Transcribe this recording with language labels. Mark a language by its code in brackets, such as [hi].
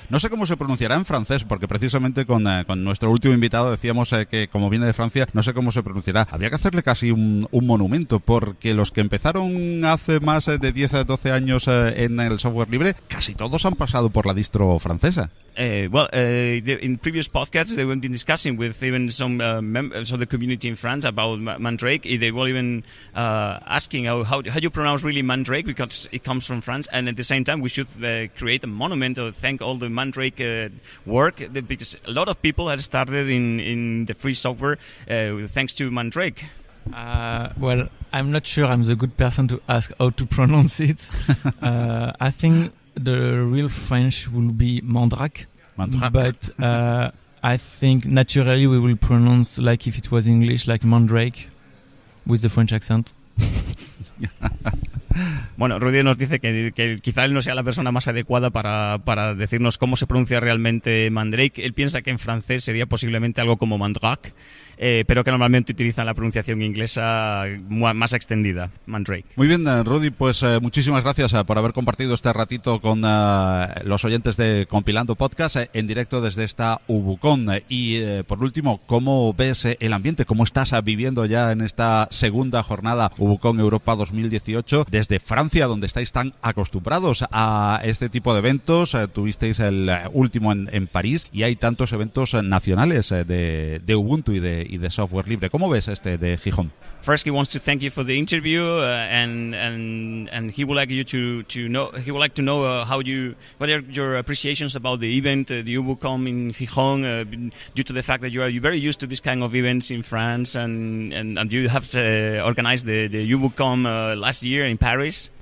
[es] No sé cómo se pronunciará en francés, porque precisamente con nuestro último invitado decíamos que como viene de Francia, no sé cómo se pronunciará. Habría que hacerle casi un monumento, porque los que empezaron hace más de 10 a 12 años en el software libre, casi todos han pasado por la distro francesa. [en] In previous podcasts, they have been discussing with even some members of the community in France about Mandrake. They were even asking how you pronounce really Mandrake, because it comes from France. And at the same time, we should create a monument to thank all the Mandrake work, because a lot of people had started in the free software thanks to Mandrake. I'm not sure I'm the good person to ask how to pronounce it. I think the real French will be Mandrake. But I think naturally we will pronounce like if it was English, like Mandrake, with the French accent. [es] Bueno, Rudy nos dice que quizá él no sea la persona más adecuada para decirnos cómo se pronuncia realmente Mandrake. Él piensa que en francés sería posiblemente algo como Mandrake, pero que normalmente utilizan la pronunciación inglesa más extendida, Mandrake. Muy bien, Rudy, pues muchísimas gracias por haber compartido este ratito con los oyentes de Compilando Podcast en directo desde esta UbuCon. Y por último, ¿cómo ves el ambiente? ¿Cómo estás viviendo ya en esta segunda jornada UbuCon Europa 2018 desde Francia? Francia, donde estáis tan acostumbrados a este tipo de eventos. Tuvisteis el último en París y hay tantos eventos nacionales de Ubuntu y de software libre. ¿Cómo ves este de Gijón? [en] First, he wants to thank you for the interview, and he would like you to know. He would like to know what are your appreciations about the event, the UbuCom in Gijón, due to the fact that you are very used to this kind of events in France, and you have organized the UbuCom last year in Paris.